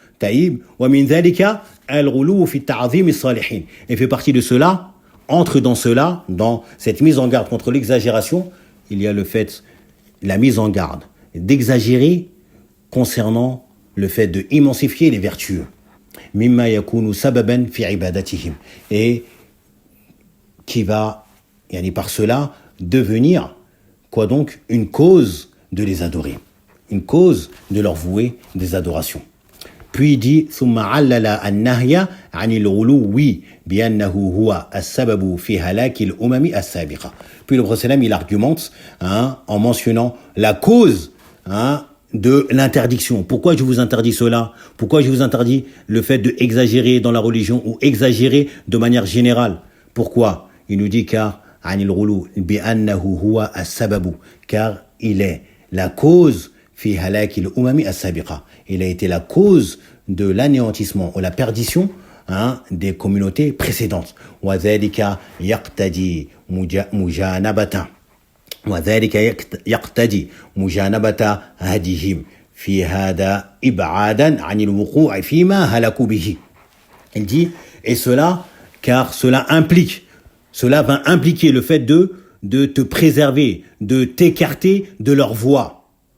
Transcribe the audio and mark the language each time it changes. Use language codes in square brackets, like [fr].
[fr] Et fait partie de cela, entre dans cela, dans cette mise en garde contre l'exagération, il y a la mise en garde d'exagérer concernant le fait de immensifier les vertueux. [ar] Mimma yakunu sababan fi ibadatihim. [fr] Et qui va, par cela, devenir, quoi donc, une cause de les adorer. Une cause de leur vouer des adorations. Puis il dit [ar] ثم علل النهي عن الغلو بأنه هو السبب في هلاك الأمم السابقة. [fr] Puis le prophète il argumente en mentionnant la cause de l'interdiction. Pourquoi je vous interdis cela? Pourquoi je vous interdis le fait de exagérer dans la religion ou exagérer de manière générale? Pourquoi? Il nous dit car [ar] عن الغلو بأنه هو السبب, [fr] car il est la cause [ar] في هلاك الأمم السابقة. [fr] Il a été la cause de l'anéantissement ou la perdition des communautés précédentes. [ar] وذلك يقتضي مجانبة هديهم في هذا إبعادا عن الوقوع فيما هلكوا به. [fr] Il dit, et cela, car cela va impliquer le fait de te préserver, de t'écarter de leur voie.